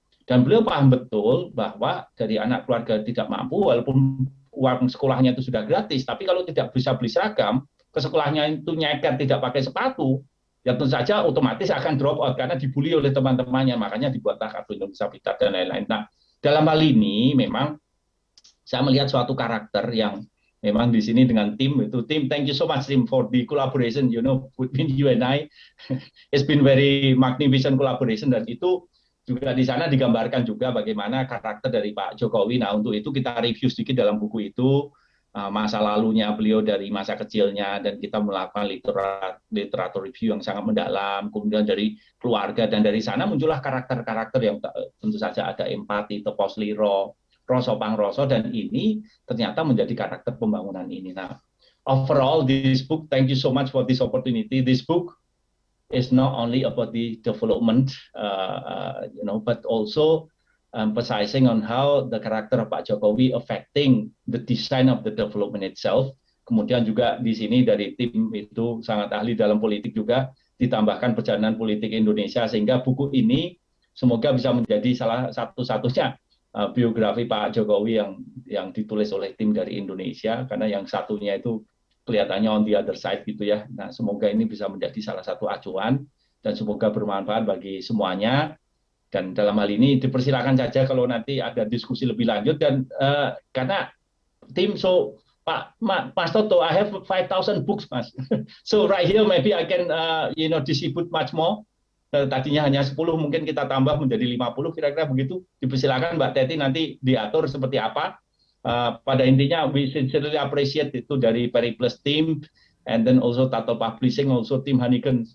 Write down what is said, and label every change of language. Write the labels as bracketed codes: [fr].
[id] Dan beliau paham betul bahwa dari anak keluarga tidak mampu, walaupun uang sekolahnya itu sudah gratis, tapi kalau tidak bisa beli seragam, ke sekolahnya itu nyeker tidak pakai sepatu, ya tentu saja otomatis akan drop out karena dibully oleh teman-temannya. Makanya dibuatlah Kartu Indonesia Pintar dan lain-lain. Nah, dalam hal ini memang saya melihat suatu karakter yang memang di sini dengan tim itu. [en] Tim, thank you so much Tim for the collaboration, between you and I. It's been very magnificent collaboration, [id] dan itu juga di sana digambarkan juga bagaimana karakter dari Pak Jokowi. Nah, untuk itu kita review sedikit dalam buku itu, masa lalunya beliau dari masa kecilnya, dan kita melakukan literatur review yang sangat mendalam, kemudian dari keluarga, dan dari sana muncullah karakter-karakter yang tentu saja ada empati, tepos liro, roso pangroso, dan ini ternyata menjadi karakter pembangunan ini. [en] Nah, overall this book, thank you so much for this opportunity. This book is not only about the development, but also emphasizing on how the character of Pak Jokowi affecting the design of the development itself. [id] Kemudian juga di sini dari tim itu sangat ahli dalam politik juga, ditambahkan perjalanan politik Indonesia, sehingga buku ini semoga bisa menjadi salah satu-satunya biografi Pak Jokowi yang ditulis oleh tim dari Indonesia, karena yang satunya itu kelihatannya [en] on the other side [id] gitu ya. Nah, semoga ini bisa menjadi salah satu acuan dan semoga bermanfaat bagi semuanya. Dan dalam hal ini dipersilakan saja kalau nanti ada diskusi lebih lanjut, dan karena tim Mas Toto, [en] I have 5,000 books, [id] Mas. [en] So right here maybe I can distribute much more. [id] Tadinya hanya 10, mungkin kita tambah menjadi 50, kira-kira begitu. Dipersilakan Mbak Teti nanti diatur seperti apa. Pada intinya [en] we sincerely appreciate [id] itu dari Periplus team, [en] and then also [id] Tuttle Publishing, also Tim Hannigan.